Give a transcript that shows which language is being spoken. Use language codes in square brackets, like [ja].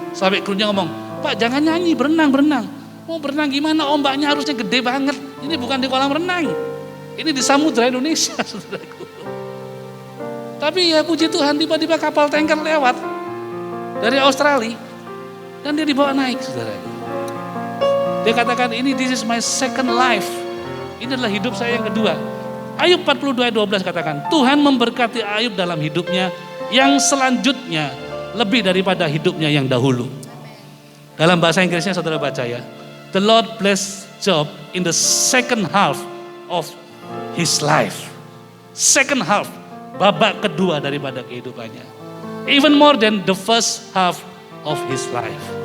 [id] Sampai krunya ngomong, Pak jangan nyanyi, berenang. Mau berenang gimana, ombaknya harusnya gede banget. Ini bukan di kolam renang. Ini di samudra Indonesia, saudaraku. Tapi ya puji Tuhan, tiba-tiba kapal tanker lewat dari Australia. Dan dia dibawa naik, saudaraku. Dia katakan, [en] this is my second life. [id] Ini adalah hidup saya yang kedua. Ayub 42 ayat 12 katakan, Tuhan memberkati Ayub dalam hidupnya yang selanjutnya lebih daripada hidupnya yang dahulu. Dalam bahasa Inggrisnya saudara baca ya. [en] The Lord bless Job in the second half of his life. Second half, [id] babak kedua daripada kehidupannya. [en] Even more than the first half of his life.